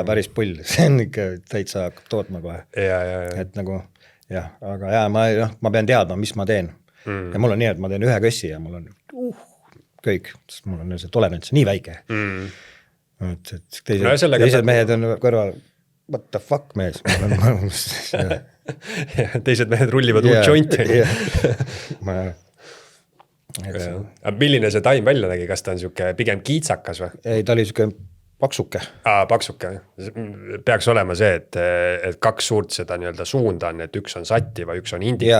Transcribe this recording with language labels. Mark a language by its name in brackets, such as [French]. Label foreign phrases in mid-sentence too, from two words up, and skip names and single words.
[Estonian] Ja päris pull, see on ikka täitsa hakkab tootma kohe. Ja. Et nagu jah, aga ma pean teadma, mis ma teen. Ja mul on nii, et ma teen ühe kössi ja mul on kõik, sest mul on see tolerants nii väike. Et teised mehed on kõrval, [English] what the fuck [Estonian] mees? Teised mehed rullivad uut jointi. Milline see taim välja nägi, kas ta on siuke pigem kiitsakas või? Ei, ta oli siuke paksuke. Paksuke. Peaks olema see, et kaks suurt seda nii-öelda suunda on, et üks on sativa, üks on indika.